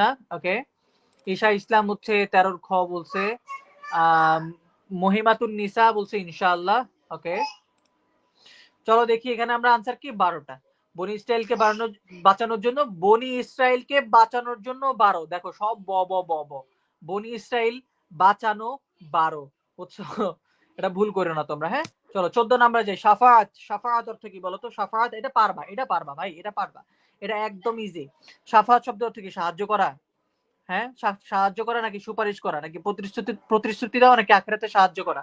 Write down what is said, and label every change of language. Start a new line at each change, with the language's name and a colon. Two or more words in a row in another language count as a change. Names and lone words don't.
Bangla: ওকে, ঈশা ইসলাম হচ্ছে 13 খ বলছে। মহিমাতুন নিসা বলছে ইনশাআল্লাহ। ওকে, চলো দেখি এখানে আমরা আনসার কি, 12টা। বনি ইসরায়েলকে বাঁচানোর জন্য, বনি ইসরায়েলকে বাঁচানোর জন্য 12, দেখো সব ব ব ব ব, বনি ইসরায়েল বাঁচানো 12, বুঝছো? এটা ভুল করো না তোমরা, হ্যাঁ। চলো 14 নাম্বার যাই। শাফাআত, শাফাআত অর্থ কি বলো তো? শাফাআত, এটা পারবা, এটা পারবা ভাই, এটা পারবা, এটা একদম ইজি। শাফাআত শব্দ অর্থ কি? সাহায্য করা। হ্যাঁ, সাহায্য করা নাকি সুপারিশ করা নাকি প্রতিশ্রুতি প্রতিশ্রুতি দেওয়া নাকি আখিরাতে সাহায্য করা?